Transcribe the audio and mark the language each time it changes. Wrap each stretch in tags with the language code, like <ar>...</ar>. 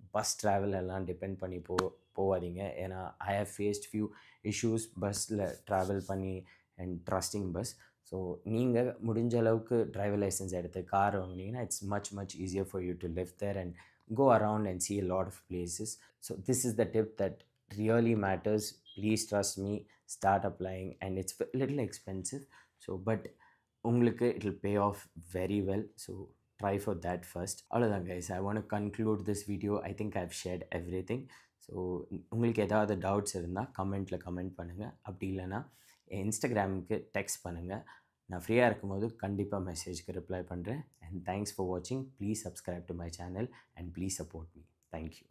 <ta>Bus travel எல்லாம் depend பண்ணி போகாதீங்க. ஏன்னா</ta> <en>I have faced few issues</en> <ta>பஸ்ஸில் ட்ராவல் பண்ணி அண்ட் ட்ரஸ்டிங் பஸ்.</ta> <en>so</en> <ta>நீங்கள் முடிஞ்ச அளவுக்கு டிரைவர் லைசன்ஸ் எடுத்து கார் வாங்கினீங்கன்னா</ta> <en>It's much easier for you to live there and go around and see a lot of places. So this is the tip that really matters. Please trust me. Start applying and it's a little expensive. So but</en> <ta>உங்களுக்கு</ta> <en>it will pay off very well. So try for that first.</en> <ta>அவ்வளோதான் guys.</ta> <en>I want to conclude this video. I think I've shared everything.</en> <ta>So உங்களுக்கு ஏதாவது doubts இருந்தால் comment பண்ணுங்கள். அப்படி இல்லைன்னா இன்ஸ்டாகிராமுக்கு text பண்ணுங்கள். நான் ஃப்ரீயாக இருக்கும்போது கண்டிப்பாக மெசேஜ்க்கு ரிப்ளை பண்ணுறேன்.</ta> <en>And thanks for வாட்சிங். Please subscribe to my channel and please support me. Thank you.</en>